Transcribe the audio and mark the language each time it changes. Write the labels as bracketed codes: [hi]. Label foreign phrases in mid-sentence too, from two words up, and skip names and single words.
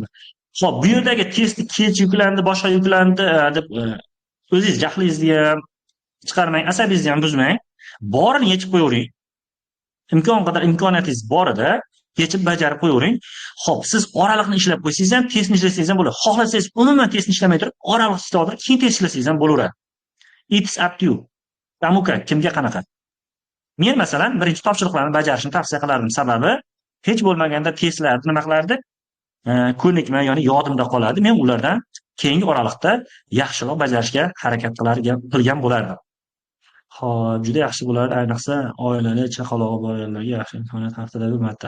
[uz] Xo'p, bu yerdagi testni kech yuklandi, boshqa yuklandi deb o'zingiz jahlingizni ham chiqarmang, asabingizni ham buzmang. Borini yechib qo'yavering. Imkon qadar imkoniyatingiz borida yechib bajarib qo'yavering. Xo'p, siz oraliqni ishlab qo'ysangiz ham, testni ishlasangiz ham bo'ladi. Xohlasangiz umuman testni ishlamay turib, oraliq ishlab keyin test ishlasangiz ham bo'laveradi. [en] It's up to you. [uz] Tamuka, kimga qanaqa? Men masalan birinchi topshiriqlarni bajarishni tavsiya qilardim. Sababi hech bo'lmaganda testlarni nima qilardi? Ko'nikma, ya'ni yodimda qoladi. Men ulardan keyingi oraliqda yaxshiroq bajarishga harakat qilgan bo'lardim. Xo'p, juda yaxshi bo'lardi, ayniqsa oilali, chaqalog'i bor ayollarga yaxshi imkoniyat haftada bir marta.